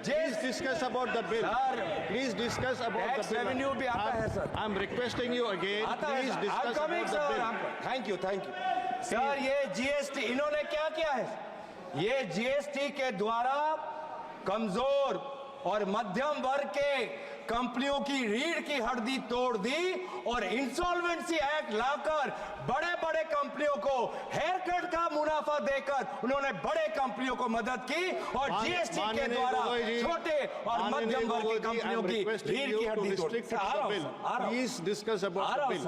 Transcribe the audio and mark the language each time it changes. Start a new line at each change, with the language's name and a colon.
English: Please discuss about the bill. Please discuss about the
Hindi: tax
English: bill.
Hindi: Revenue भी आता है sir.
English: I'm requesting you again. Please discuss about the bill. Thank you sir.
Hindi: ये GST इन्होंने क्या किया है? ये जीएसटी के द्वारा कमजोर और मध्यम वर्ग के कंपनियों की रीढ़ की हड्डी तोड़ दी और इंसॉल्वेंसी एक्ट लाकर बड़े बड़े कंपनियों को हेयर कट का मुनाफा देकर उन्होंने बड़े कंपनियों को मदद की और जीएसटी के द्वारा छोटे और मध्यम वर्ग की कंपनियों की रीढ़ की हड्डी तोड़।
English: Please discuss about the bill.